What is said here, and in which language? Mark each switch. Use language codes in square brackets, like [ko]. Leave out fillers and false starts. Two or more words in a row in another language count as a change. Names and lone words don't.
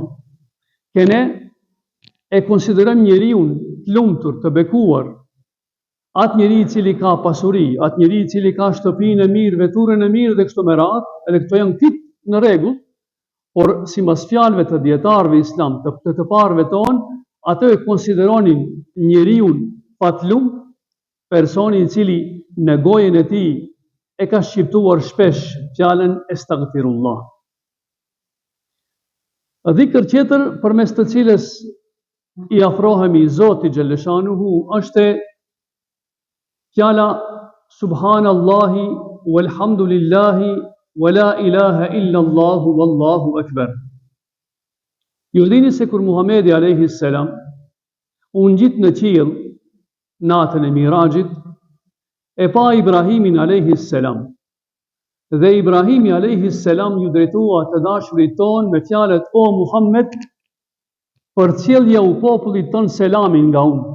[sq] Kene e konsiderojmë njeriu të lumtur, të bekuar, atë njeri i cili ka pasuri, atë njeri i cili ka shtëpinë e mirë, veturën e mirë dhe kështu me radhë, edhe këto janë këtë në rregull, por sipas fjalëve të dietarëve islam, të parëve tonë, ato e konsideronin njeriu patlum, personi i cili në gojën e tij e ka shqiptuar shpesh fjalën Astaghfirullah. Dhikr tjetër përmes të cilës i afrohemi Zotit Xhaleshanuhu është fjala [ar] سبحان الله والحمد لله ولا إله إلا الله والله أكبر. [sq] Ju dini se kur Muhamedi [ar] عليه السلام [sq] u ngjit në qiell natën e Mirajit, e pa Ibrahimin alayhi salam. Dhe Ibrahimi [ar] عليه السلام [sq] ju drejtua të dashurit ton me fjalët: O Muhammed, përcjellja u popullit ton selamin nga unë.